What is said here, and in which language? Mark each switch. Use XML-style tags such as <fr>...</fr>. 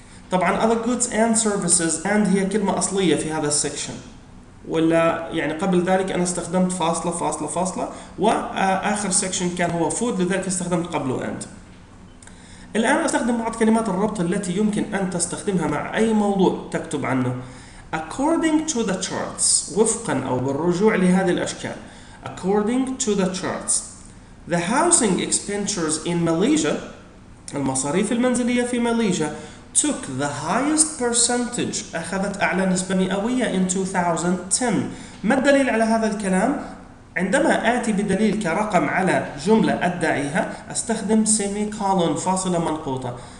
<ar>طبعا</ar> <en>other goods and services and</en> <ar>هي كلمة أصلية في هذا السكشن، ولا قبل ذلك أنا استخدمت فاصلة فاصلة فاصلة، وآخر سكشن كان هو food، لذلك استخدمت قبله and. الآن أستخدم بعض كلمات الربط التي يمكن أن تستخدمها مع أي موضوع تكتب عنه.</ar> <en>According to the charts،</en> <ar>وفقا أو بالرجوع لهذه الأشكال.</ar> <en>According to the charts the housing expenditures in Malaysia،</en> <ar>المصاريف المنزلية في ماليزيا</ar> <en>took the highest percentage،</en> <ar>أخذت أعلى نسبة مئوية</ar> <en>in 2010.</en> <ar>ما الدليل على هذا الكلام؟ عندما آتي بدليل كرقم على جملة أدعيها أستخدم semicolon فاصلة منقوطة.</ar>